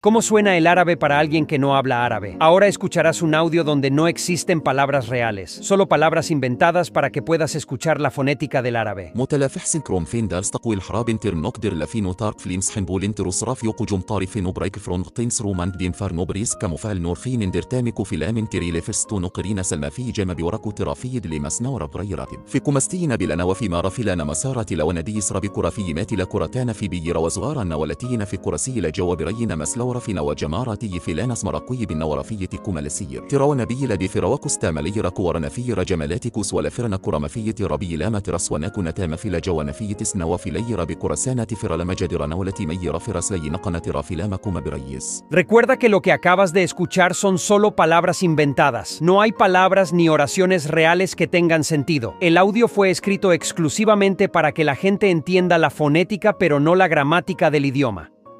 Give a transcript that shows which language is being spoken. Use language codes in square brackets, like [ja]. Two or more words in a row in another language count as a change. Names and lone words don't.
[es] ¿Cómo suena el árabe para alguien que no habla árabe? Ahora escucharás un audio donde no existen palabras reales, solo palabras inventadas para que puedas escuchar la fonética del árabe. متلافح سنكروم فين دارس تقوي الحراب تير نقدر لفينو تارك فليمس حنبول انتروس راف يوقو جم طارف نوبريك فرون قطينس رومان دين فار نوبريس كمفال نور فين دير تامكو في الامن تيري لفستو نقرين سلما في جما بوركو ترافيد لمسنا وربري راتب في كمستين بلنا وفيما رفلنا مسارة لونديس ربي كرافيمات لكرتان في بير وزغارا ولتين في كرسي لجوابرين مسلو رفنا وجمارتي فلانس مرقوي بالنورفية كمالسير ترى نبي لدي فراوكس تاملي ركو ورنفي رجمالاتكوس ولفرن كرمفية ربي لامة رس ونكون تام في لجوانفية سنوا في لي ربي كرسانة فرلمجد رنولة مي رفرس لي نقنة رافلامكم بريس. Recuerda que lo que acabas de escuchar son solo palabras inventadas. No hay palabras ni oraciones reales que tengan sentido. El audio fue escrito exclusivamente para que la gente entienda la fonética pero no la gramática del idioma.